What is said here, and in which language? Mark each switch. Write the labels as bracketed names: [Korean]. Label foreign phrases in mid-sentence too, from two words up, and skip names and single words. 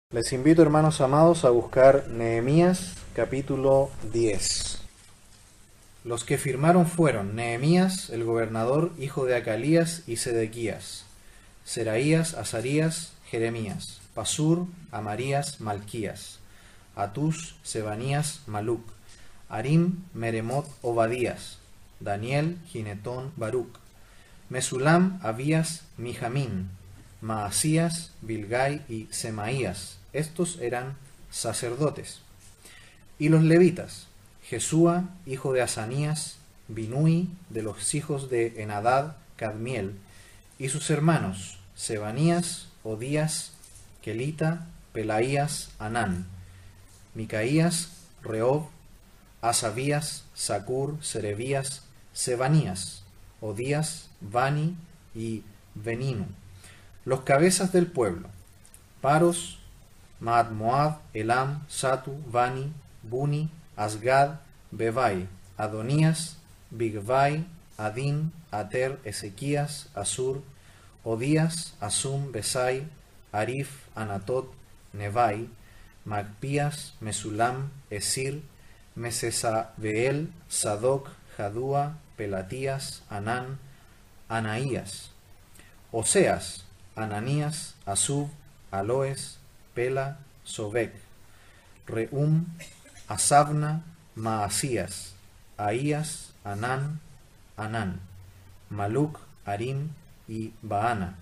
[Spanish] Les invito, hermanos amados, a buscar Nehemías capítulo 10. Los que firmaron fueron Nehemías, el gobernador, hijo de Acalías, y Sedequías, Seraías, Azarías, Jeremías, Pasur, Amarías, Malquías, Atus, Sebanías, Maluc, Arim, Meremot, Obadías, Daniel, Ginetón, Baruc, Mesulam, Abías, Mijamín, Maasías, Bilgai y Semaías. Estos eran sacerdotes. Y los levitas, Jesúa, hijo de Asanías, Binui, de los hijos de Enadad, Cadmiel, y sus hermanos, Sebanías, Odías, Kelita, Pelaías, Anán, Micaías, Reob, Asabías, Sacur, Serebías, Sebanías, Odías, Bani y Beninu. Los cabezas del pueblo, Paros, Maat-Moab, Elam, Satu, Bani, Buni, Asgad, Bebai, Adonías, Bigvai, Adin, Ater, Ezequías, Asur, Odías, Asum, Besai, Arif, Anatot, Nevai, Magpías, Mesulam, Esir, Mesesabeel, Sadoc, Jadúa, Pelatías, Anán, Anaías, Oseas, Ananías, Asub, Aloes, Pela, Sobek, Reum, Asabna, Maasías, Ahías, Anán, Maluc, Arim y Baana.